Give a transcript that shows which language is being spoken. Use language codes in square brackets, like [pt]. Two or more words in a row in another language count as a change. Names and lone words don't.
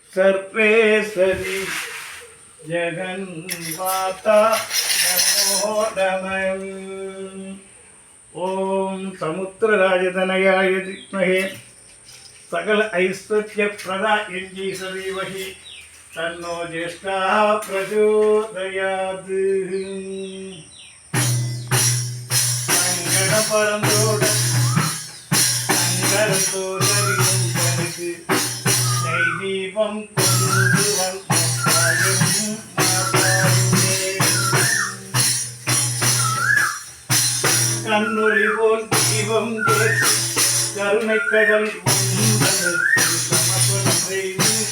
[sa] सर्वेश्वरी जगन्माता नमो नमः। ओम समुद्रराजतनयाय विद्महे सकल ऐश्वर्यप्रदाय धीमहि तन्नो ज्येष्ठः प्रचोदयात्। [ta] சங்கடபரந்தோட சங்கரத்தோதரியும் தனக்கு நெய் தீபம் கொண்டு வந்தாயும் கண்ணொளி போல் தீபம் கேட்டு கருணை கடல் சமர்ப்பணம் செய்து